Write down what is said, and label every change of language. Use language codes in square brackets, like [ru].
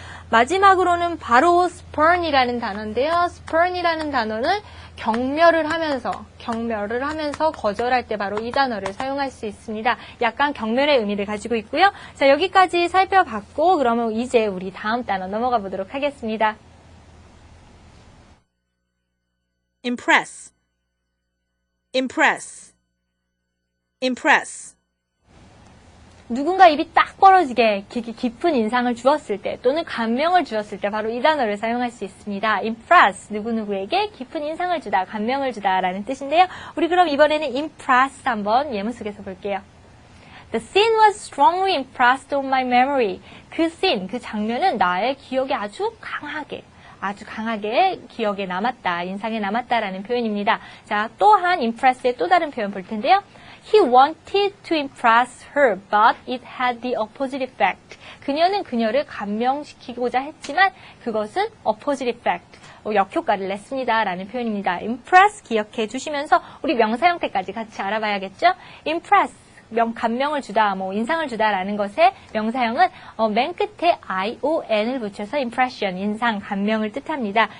[ko] 마지막으로는 바로 spurn이라는 단어인데요. spurn이라는 단어는 경멸을 하면서 거절할 때 바로 이 단어를 사용할 수 있습니다. 약간 경멸의 의미를 가지고 있고요. 자, 여기까지 살펴봤고 그러면 이제 우리 다음 단어 넘어가 보도록 하겠습니다. [en] impress, impress, impress. [ko] 누군가 입이 딱 벌어지게 깊은 인상을 주었을 때 또는 감명을 주었을 때 바로 이 단어를 사용할 수 있습니다. impress, 누구누구에게 깊은 인상을 주다, 감명을 주다 라는 뜻인데요. 우리 그럼 이번에는 impress 한번 예문 속에서 볼게요. [en] The scene was strongly impressed on my memory. [ko] 그 장면은 나의 기억에 아주 강하게 아주 강하게 기억에 남았다, 인상에 남았다라는 표현입니다. 자, 또한 impress의 또 다른 표현 볼 텐데요. [en] He wanted to impress her, but it had the opposite effect. [ko] 그녀는 그녀를 감명시키고자 했지만 그것은 [en] opposite effect, [ko] 역효과를 냈습니다. 라는 표현입니다. impress 기억해 주시면서 우리 명사 형태까지 같이 알아봐야겠죠? impress, 감명을 주다, 인상을 주다라는 것의 명사형은 맨 끝에 ION을 붙여서 impression, 인상, 감명을 뜻합니다.